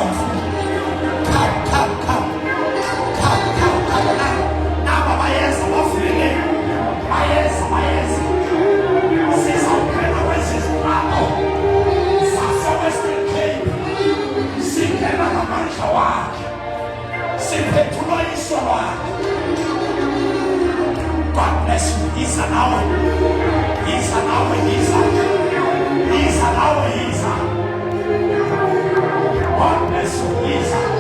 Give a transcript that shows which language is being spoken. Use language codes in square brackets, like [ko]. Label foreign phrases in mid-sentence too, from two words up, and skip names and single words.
[zu] Come. Naba bayeza bafike. Bayeza. Sizawuphela kwesizilapho. Sase-Western Cape. Singena ngamandla wakhe. Siphethulwa yiso lwakhe. [en] God bless you. [zu] Yiza nawe. [en] God bless you. [zu] Yiza.